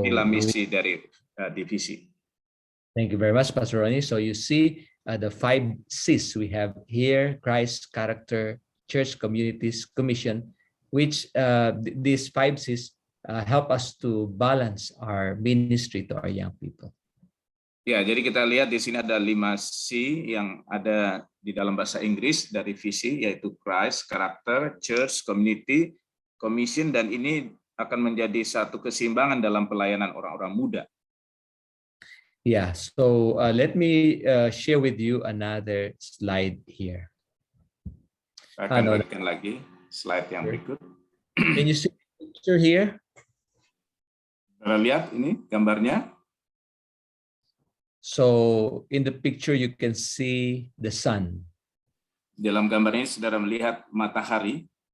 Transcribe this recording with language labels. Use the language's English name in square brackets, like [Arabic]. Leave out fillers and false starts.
[Indonesian] Inilah misi dari divisi. [English] thank you very much, Pastor Ronnie. So you see the 5 C's we have here: Christ, character, church, communities, commission, which these 5 C's help us to balance our ministry to our young people. [Indonesian] Ya, jadi kita lihat di sini ada 5 C yang ada di dalam bahasa Inggris dari visi, yaitu [English] Christ, character, church, community, commission, [Indonesian] dan ini akan menjadi satu keseimbangan dalam pelayanan orang-orang muda. [English] Yeah, so let me share with you another slide here. [Indonesian] Saya akan berikan lagi slide yang berikut. [English] Can you see the picture here? [Indonesian] Saudara lihat ini gambarnya. [English] So in the picture you can see the sun. [Indonesian] Dalam gambar ini saudara melihat matahari.